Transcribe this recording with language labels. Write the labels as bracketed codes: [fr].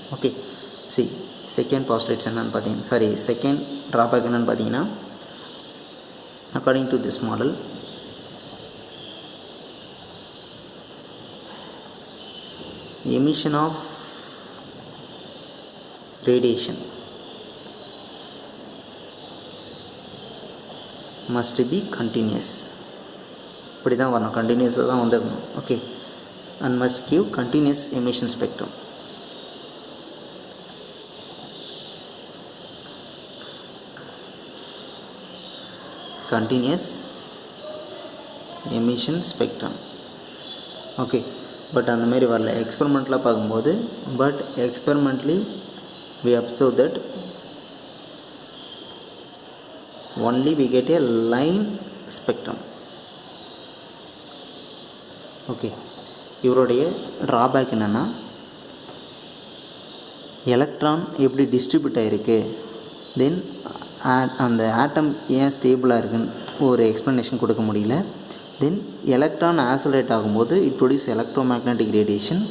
[en] okay, second postulates [ta] என்னென்னு பார்த்தீங்கன்னா, [en] Second drawback என்னென்னு பார்த்தீங்கன்னா, according to this model, emission of radiation must be continuous. [ta] இப்படி தான் வரணும், கண்டினியூஸாக தான் வந்துடணும். [en] Okay, and must give continuous emission spectrum. continuous emission spectrum. [ta] Okay, but அந்த மாதிரி வரல எக்ஸ்பெரிமெண்ட்லாம் பார்க்கும்போது. [en] But experimentally we observe that only we get a line spectrum. [ta] Okay, இவருடைய ட்ராபேக் என்னென்னா, எலக்ட்ரான் எப்படி டிஸ்ட்ரிபியூட் ஆகிருக்கு, தென் அந்த ஆட்டம் ஏன் ஸ்டேபிளாக இருக்குன்னு ஒரு எக்ஸ்ப்ளனேஷன் கொடுக்க முடியல. [en] Then electron accelerate ஆகும்போது it produce electromagnetic radiation.